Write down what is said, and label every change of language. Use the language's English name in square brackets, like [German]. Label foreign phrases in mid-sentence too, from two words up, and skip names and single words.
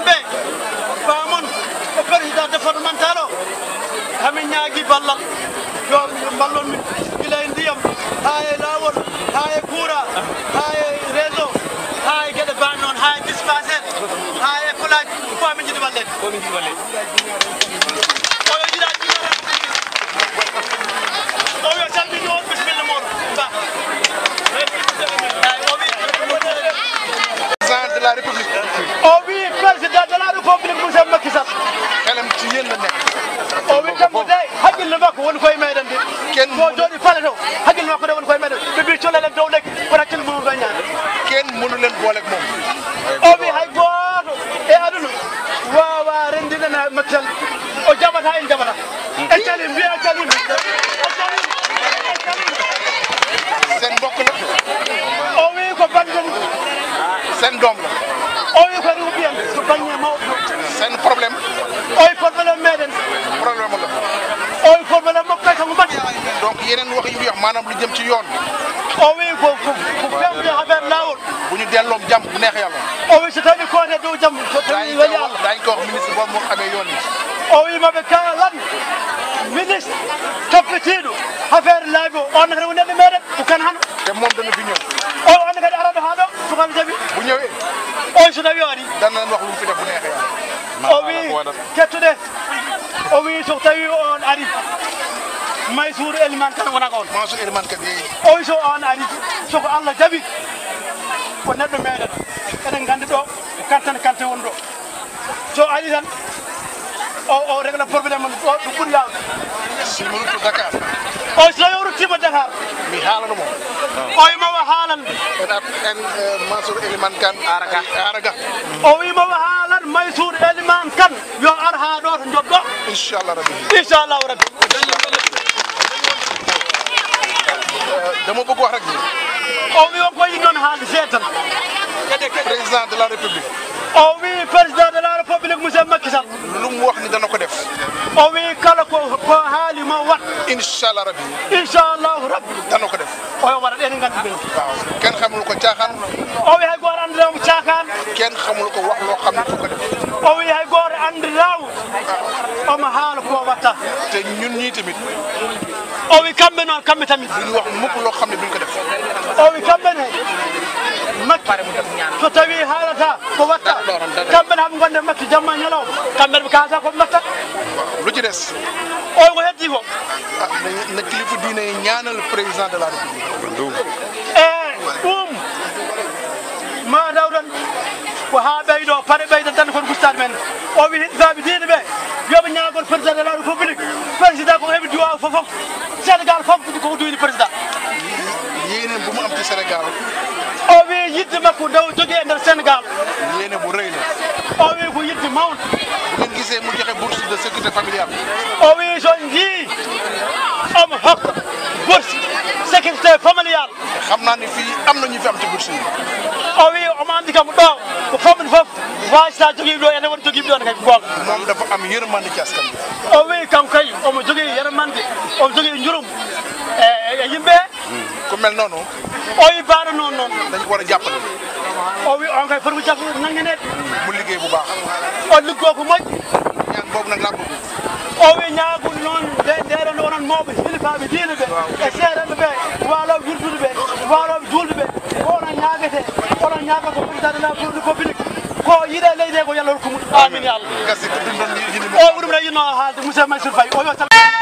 [Fula] ɓe bamon o [French] président départemental [Fula] o hamin ñaagui ballal yo ballon min gila e ndiyam ha e lawol ha e coura ha e réseau ha e gueɗe ban noon ha e dispensaire ha e écolaji fo amin jiiɗi wallede oyo jiɗa o yo salmini on bisimilla moɗo ba [French] président de la république. oui président de la république monsieur Macky Sall. [Wolof] xelam ci yéen la nekk. [Fula] oui kammo de haqqille makko woni koye meɗen de [Wolof] kenn [Fula] so jooɗi fale to haqqille makko de woni koye meɗen ɓe mbi colelen dow lekki kono hakkille mum ɗo ñaade [Wolof] kenn mënu leen booleeg moom. [Fula] o wi hay gooto e aduna wawa rendinana Macky Sall o jaɓata en jaɓata en calimi mbiya calimi [Wolof] seen mbokk la. [Fula] o wi ko bangen [Wolof] seen doom la. [Fula] o wi ko rew ɓiyen ko bange mawɗo [Wolof] seen problème. [Fula] o wi probléme meɗen [Wolof] problème la. [Fula] o wi probléme makko kay kanko mbaɗi [Wolof] donc yeneen wax yu wax maanaam lu jëm ci yoon. [Fula] o wi ko femde affaire lawol [Wolof] bu ñu delloom jàmm bu neex yàlla. [Fula] o wi so tawi kote dow jaam so tawi weli Allah [Wolof] daañu ko wax ministre boobu moo xamee yoon yi. [Fula] o wi maɓe kalan ministre toppitiɗo affaire laabi o on kadi wonede meɗen ko kan hano [Wolof] te moom dana fi ñëw. [Fula] o on kadi araɗo ha ɗo sukam jaɓi [Wolof] bu ñëwee. [Fula] on so tawi o ari [Wolof] dana leen wax lu mu fi def bu neexee yàlla. [Fula] o wi kettuɗe o wi so tawi on ari Maysour Elimane Kane wona on [Wolof] Mansour Elimane Kane yeeyi. [Fula] o wi so on ari soko Allah jaɓi ko neɗɗo meɗen eɗen gandi ɗo kante woni ɗo so ari tan o régla probléme ɗo ɗo ɓuuri yawde [Wolof] si mu ruttu Dakar. [Fula] o so tawi o ruttima Dakar [Wolof] mi haalano mo. [Fula] o wimawa haalan [Wolof] en Mansour Elimane Kane araga. [Fula] o wimawa haalan Maysour Elimane Kane yo ar ha ɗo to joɗɗo [Arabic] inchallah rabbi. inchallahu rabbi [Wolof] dama bëgg wax rek ni. [Fula] o wi on koye noon haalde seetan [French] président de la république. [Fula] o wi [French] président de la république monsieur [Fula] Macky Sall [Wolof] lu mu wax ni dana ko def. [Fula] o wi kala ko haali mo wat [Arabic] inchallah rabbi. inchallahu rabbi [Wolof] dana ko def. [Fula] oyo waɗat enen gandi ɓen [Wolof] waaw kenn xamul ko caaxaan. [Fula] o wi hay goto andiramo cakan [Wolof] kenn xamul ko wax loo xam ne fu ko def. [Fula] o wi hay goto andiramo omo haala ko watta [Wolof] te ñun ñii tamit [Fula] o wi kamɓe noon kamɓe tamit [Wolof] duñu wax mukk loo xam ne duñ ko def. [Fula] o wi kamɓe ne Macky so tawi haalata ko watta kamɓe ne haɓe gonde Macky jamma ñalawma kamɓe ɓe kalata koɓe mbatta [Wolof] lu ci des. [Fula] o ko heddi ko [Wolof] ah na kilifa diine yi ñaanal [French] président de la république. [Fula] e ɗum ma daw tan ko ha ɓeyɗo paɗe ɓeyda tan kon gustade men o wi hiɗɗitaɓe diine ɓe yoɓe ñaagol [French] président de la république [Fula] président ko heɓi duwaw fof Sénégal fof koko duyni président [Wolof] yéene bu mu am ci Sénégal. [Fula] o wi yidde makko daw jogui e nder Sénégal [Wolof] yéene bu rëy la. [Fula] o wi ko yidde mawde [Wolof] bu ngeen gisee mu joxe [French] bourse de sécurité familiale. [Fula] o wi so jii omo hokka [French] bourse sécurité familiale [Wolof] xam naa ni fii am na ñu fi am ci bourse yi. [Fula] o wi omo andi kam ɗo ko famɗi fof wasata joguiɓe ɗo ene woni joguiɓe ɗon kay gonga [Wolof] moom dafa am yërmande ci askan bi. [Fula] o wi kam kay omo jogui yermande omo jogui jurum e yimɓe [Wolof] ku mel noonu [Fula] o wi baaɗo noon noon [Wolof] dañ ko war a jàppale [Fula] o wi on kay foti jàpp nanguineede [Wolof] mu liggéey bu baax [Fula] o liggoo ko moƴƴi [Wolof] ñaan boobu nag laa bëgg [Fula] o wi ñaagol noon ndeɗon onon mawɓe hilifaaɓe diine ɓe e seeɗanɓe ɓe waaloɓe wirdude ɓe waaloɓe juulde ɓe ko onon ñaagete onon ñaaga ko [French] président de la république [Fula] ko yiɗe leydi ko yallol ko muɗum amin ya allah gasi ko ɗum ɗon o ɗum ne yinno haalde monsieur Mansour Faye o yo